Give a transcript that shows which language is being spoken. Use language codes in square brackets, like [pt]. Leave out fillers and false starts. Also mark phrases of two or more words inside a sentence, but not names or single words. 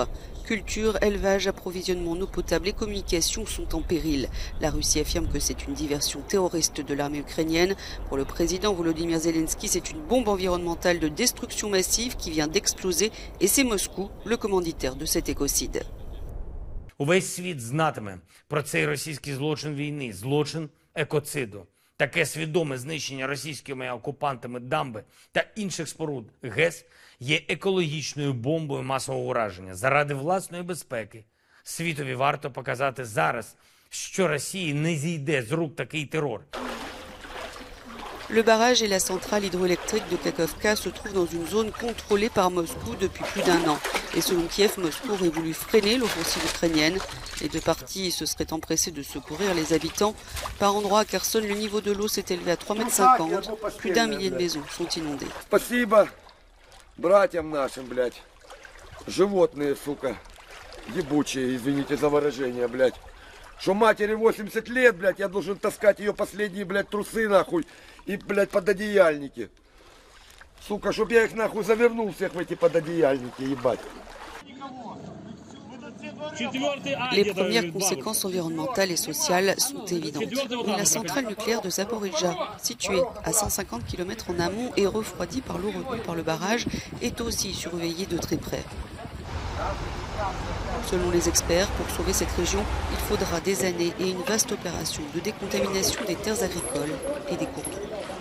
[fr] Culture, élevage, approvisionnement en eau potable et communication sont en péril. La Russie affirme que c'est une diversion terroriste de l'armée ukrainienne. Pour le président Volodymyr Zelensky, c'est une bombe environnementale de destruction massive qui vient d'exploser et c'est Moscou, le commanditaire de cet écocide. [uk] Увесь світ знатиме про цей російський злочин війни, злочин екоциду. Таке свідоме знищення російськими окупантами дамби та інших споруд ГЕС є екологічною бомбою масового ураження. Заради власної безпеки світові варто показати зараз, що Росії не зійде з рук такий терор. [fr] Le barrage et la centrale hydroélectrique de Kakhovka se trouvent dans une zone contrôlée par Moscou depuis plus d'un an. Et selon Kiev, Moscou aurait voulu freiner l'offensive ukrainienne. Les deux parties se seraient empressées de secourir les habitants. Par endroits à Kherson, le niveau de l'eau s'est élevé à 3,50 m. Plus d'1 millier de maisons sont inondées. [ru] Спасибо братьям нашим, блядь. Животные, сука, ебучие, извините за выражение, блядь. Что матери 80 лет, блядь, я должен таскать ее последние, блядь, трусы, нахуй, и, блядь, пододеяльники. Сука, чтоб я их, нахуй, завернул всех в эти пододеяльники, ебать. [fr] Les premières conséquences environnementales et sociales sont évidentes. Mais la centrale nucléaire de Zaporijjia, située à 150 km en amont et refroidie par l'eau retenue par le barrage, est aussi surveillée de très près. Selon les experts, pour sauver cette région, il faudra des années et une vaste opération de décontamination des terres agricoles et des cours d'eau.